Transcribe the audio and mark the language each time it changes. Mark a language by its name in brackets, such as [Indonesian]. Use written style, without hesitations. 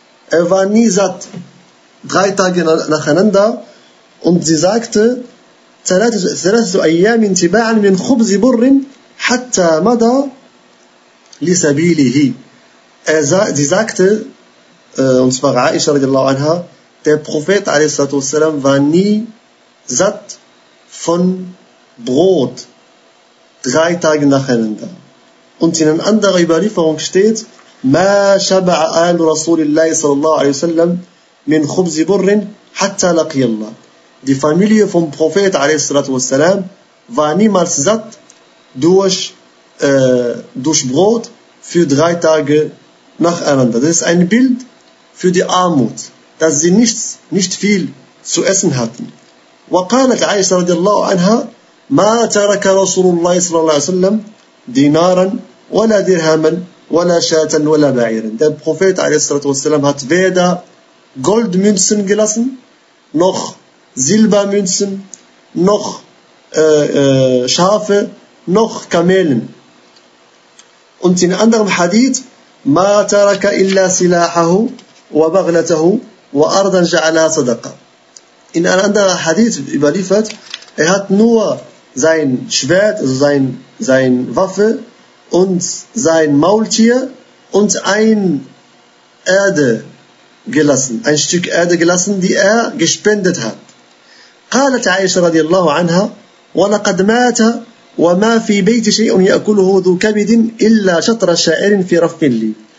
[German] Er war nie satt drei Tage nacheinander und sie sagte, [Arabic] ثلاثة أيام تباعا من خبز بر حتى مضى لسبيله. [German] Sie sagte, und zwar Aisha [Arabic] radiallahu anha, [German] der Prophet [Arabic] alaihi salatu wasalam [German] war nie satt von Brot drei Tage nacheinander. Und in einer anderen Überlieferung steht, [Arabic] ما شبع آل رسول الله صلى الله عليه وسلم من خبز بر حتى لقي الله. [German] Die Familie vom Prophet a.s. war niemals satt durch, durch Brot für drei Tage nacheinander. Das ist ein Bild für die Armut, dass sie nichts, nicht viel zu essen hatten. [Arabic] وقالت عائشة رضي الله عنها ما ترك رسول الله صلى الله عليه وسلم دينارا ولا درهما ولا شاة ولا بعيرا. [German] Der Prophet a.s. hat weder Goldmünzen gelassen noch Silbermünzen, noch Schafe, noch Kamelen. Und in anderem Hadith, [Arabic] ما ترك إلا سلاحه وبغلته وأرضا جعلها صدقة. [German] In einem anderen Hadith überliefert, er hat nur sein Schwert, also sein Waffe und sein Maultier und ein Erde gelassen, ein Stück Erde gelassen, die er gespendet hat. [Arabic] قالت عائشة رضي الله عنها ولقد مات وما في بيت شيء يأكله ذو كبد إلا شطر شاعر في رف لي.